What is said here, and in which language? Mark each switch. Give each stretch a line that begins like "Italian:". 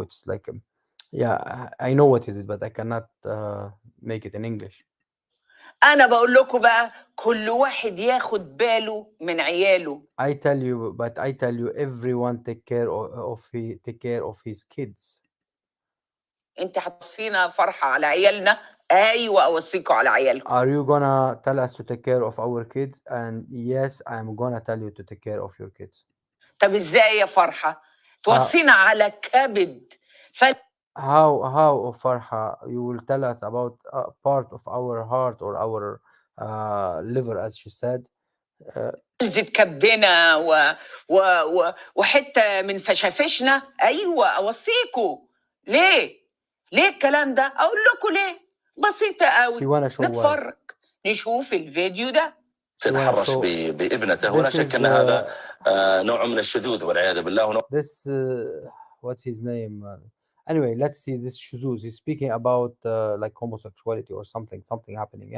English: It's like yeah, I know what is it, but I cannot make it in English.
Arabic: أنا بقول لكم بقى كل واحد ياخد باله من عياله.
English: I tell you everyone take care of his kids.
Arabic: انت هتصينا فرحة على عيالنا؟ ايوه اوصيكوا على عيالكم.
English: Are you gonna tell us to take care of our kids? And yes, I'm gonna tell you to take care of your kids.
Arabic: طب ازاي يا فرحة توصينا على كبد؟
English: How Farha, you will tell us about a part of our heart or our liver, as she said.
Arabic: زيت كبدنا وحتة من فشافشنا. ايوه اوصيكوا. ليه الكلام ده؟ اقول لكم ليه. بسيطة قوي. نتفرج نشوف الفيديو ده. تتحرش بابنته، ولا شك ان هذا نوع من الشذوذ والعياذ بالله.
English: This what's his name? Anyway, let's see this shuzuz. He's speaking about like homosexuality or something happening.